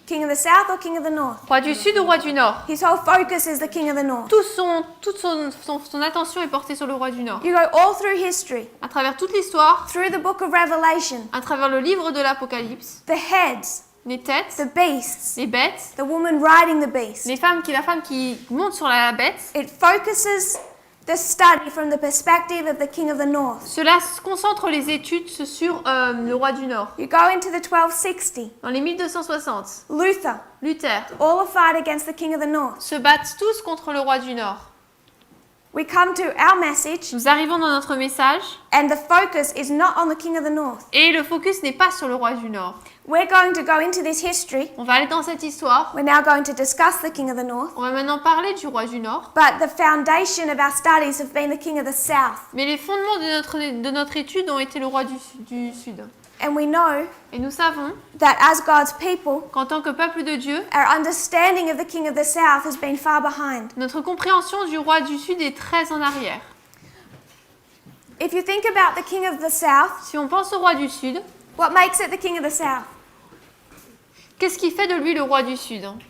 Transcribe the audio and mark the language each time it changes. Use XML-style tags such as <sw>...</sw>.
<en>King of the south or king of the north?</en> <fr>Roi du Sud ou roi du Nord?</fr> <en>His whole focus is the king of the north.</en> <fr>Toute son attention est portée sur le roi du Nord.</fr> <en>You go all through history,</en> <fr>À travers toute l'histoire,</fr> <en>through the book of Revelation,</en> <fr>à travers le livre de l'Apocalypse,</fr> <en>the heads,</en> <fr>les têtes,</fr> <en>the beasts,</en> <fr>les bêtes,</fr> <en>the woman riding the beast.</en> <fr>la femme qui monte sur la bête,</fr> <en>It focuses the study from the perspective of the king of the north.</en> <fr>cela concentre les études sur le roi du Nord.</fr> <en>You go into the 1260,</en> <fr>Dans les 1260,</fr> <en>Luther,</en> <fr>Luther</fr> <en>all a fight against the king of the north.</en> <fr>se battent tous contre le roi du Nord.</fr> <en>we come to our message,</en> <fr>Nous arrivons dans notre message</fr> <en>and the focus is not on the king of the north.</en> <fr>et le focus n'est pas sur le roi du Nord.</fr> <en>We're going to go into this history.</en> <fr>On va aller dans cette histoire.</fr> <en>We're now going to discuss the king of the north.</en> <fr>On va maintenant parler du roi du Nord.</fr> <en>But the foundation of our studies have been the king of the south.</en> <fr>Mais les fondements de notre étude ont été le roi du Sud.</fr> <en>And we know</en> <fr>Et nous savons</fr> <en>that as God's people,</en> <fr>qu'en tant que peuple de Dieu,</fr> <en>our understanding of the king of the south has been far behind.</en> <fr>notre compréhension du roi du Sud est très en arrière.</fr> <en>If you think about the king of the south,</en> <fr>Si on pense au roi du Sud,</fr> <en>what makes it the king of the south?</en> <fr>qu'est-ce qui fait de lui le roi du Sud?</fr>